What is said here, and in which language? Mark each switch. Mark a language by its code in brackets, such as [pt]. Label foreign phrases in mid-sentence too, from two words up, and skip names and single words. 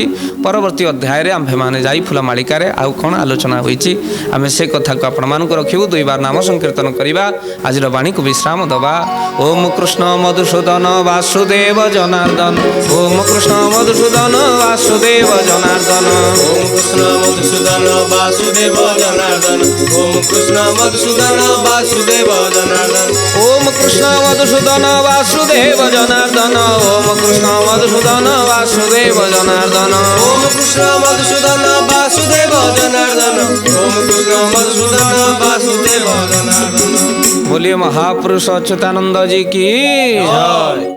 [or] ପରବର୍ତ୍ତୀ ଅଧ୍ୟାୟରେ ଆମ୍ଭେମାନେ ଯାଇ ଫୁଲ ମାଳିକାରେ ଆଉ କ'ଣ ଆଲୋଚନା ହୋଇଛି ଆମେ ସେ କଥାକୁ ଆପଣମାନଙ୍କୁ ରଖିବୁ। ଦୁଇବାର ନାମ ସଂକୀର୍ତ୍ତନ କରିବା। ଆଜିର ବାଣୀକୁ ବିଶ୍ରାମ ଦେବା। ଓମ୍ କୃଷ୍ଣ ମଧୁସୂଦନ ବାସୁଦେବ ଜନାର୍ଦ୍ଦନ। ଓମ୍ କୃଷ୍ଣ ମଧୁସୂଦନ ବାସୁଦେବ ଜନାର୍ଦ୍ଦନ। [hi] ओम कृष्ण मधुसूदन वासुदेव जनार्दन ओम कृष्ण मधुसूदन वासुदेव जनार्दन ओम कृष्ण मधुसूदन वासुदेव जनार्दन। ओम कृष्ण मधुसूदन वासुदेव जनार्दन। ओम कृष्ण मधुसूदन वासुदेव जनार्दन ओम कृष्ण मधुसूदन वासुदेव जनार्दन। बोलिए महापुरुष अच्युतानंद जी की जय।